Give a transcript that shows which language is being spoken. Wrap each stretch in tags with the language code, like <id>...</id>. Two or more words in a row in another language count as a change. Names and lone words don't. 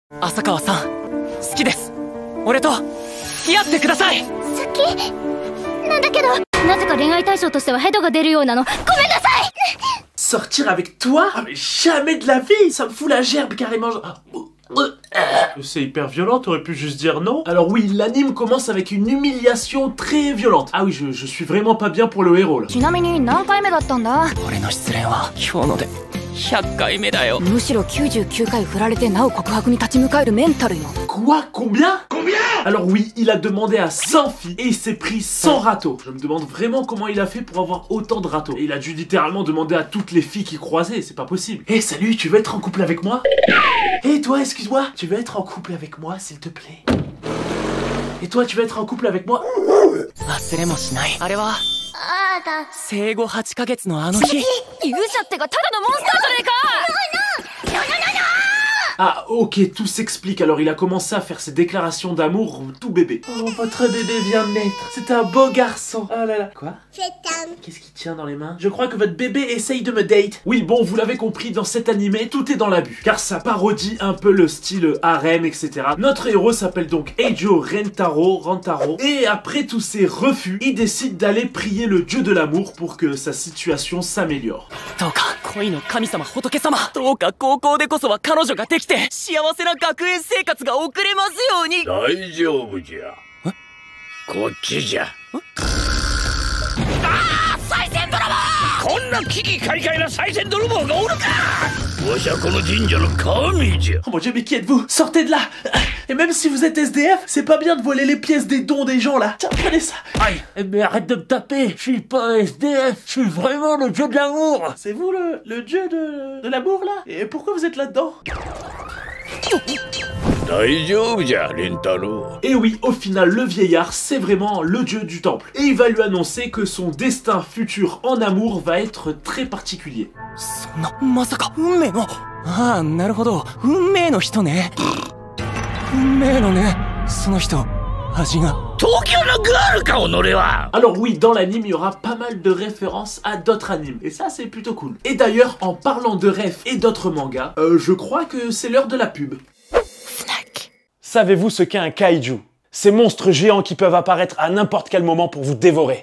<ja>浅川さん、好きです。俺と付き合ってください。好きなんだけど、なぜか恋愛対象としてはヘドが出るようなの。ごめんなさい。</ja> <fr>Sortir avec toi? Ah mais jamais de la vie. Ça me fout la gerbe carrément. C'est hyper violent, t'aurais pu juste dire non. Alors oui, l'anime commence avec une humiliation très violente. Ah oui, je suis vraiment pas bien pour le héros là.</fr> <ja>ちなみに何回目だったんだ？俺の失恋は今日ので100回目だよ。むしろ99回振られてなお告白に立ち向かえるメンタルよ。</ja> <fr>Quoi? Combien? Alors oui, il a demandé à 100 filles et il s'est pris 100 râteaux. Je me demande vraiment comment il a fait pour avoir autant de râteaux. Et il a dû littéralement demander à toutes les filles qu'il croisait, c'est pas possible. Hey, salut, tu veux être en couple avec moi? Hey toi, excuse-moi, tu veux être en couple avec moi, s'il te plaît? Et toi, tu veux être en couple avec moi?</fr> <ja>忘れもしない。あれはあーだ。生後8ヶ月のあの日。勇者ってがただのモンスターじゃねえか。</ja> <fr>Ah ok, tout s'explique. Alors il a commencé à faire ses déclarations d'amour tout bébé. Oh, votre bébé vient de naître. C'est un beau garçon. Oh là là. Quoi? Qu'est-ce qu'il tient dans les mains? Je crois que votre bébé essaye de me date. Oui, bon, vous l'avez compris, dans cet animé, tout est dans l'abus. Car ça parodie un peu le style harem, etc. Notre héros s'appelle donc Eijo Rentaro. Et après tous ces refus, il décide d'aller prier le dieu de l'amour pour que sa situation s'améliore.</fr> <ja>どうか恋の神様仏様、どうか高校でこそは彼女ができて幸せな学園生活が送れますように。大丈夫じゃ。こっちじゃ。賽銭泥棒！こんな危機快快な賽銭泥棒がおるか。わしはこの神社の神じゃ。</ja> <fr>Oh mon dieu, mais qui êtes-vous? Sortez de là! Et même si vous êtes SDF, c'est pas bien de voler les pièces des dons des gens là. Tiens, prenez ça. Aïe, mais arrête de me taper. Je suis pas SDF, je suis vraiment le dieu de l'amour. C'est vous le dieu de l'amour là? Et pourquoi vous êtes là-dedans? Et oui, au final, le vieillard, c'est vraiment le dieu du temple. Et il va lui annoncer que son destin futur en amour va être très particulier.</fr> <ja>そんな、まさか運命の。ああ、なるほど。運命の人ね。運命のね、その人、味が。</ja> <fr>Alors oui, dans l'anime, il y aura pas mal de références à d'autres animes. Et ça, c'est plutôt cool. Et d'ailleurs, en parlant de rêves et d'autres mangas, je crois que c'est l'heure de la pub. Savez-vous ce qu'est un kaiju? Ces monstres géants qui peuvent apparaître à n'importe quel moment pour vous dévorer.</fr>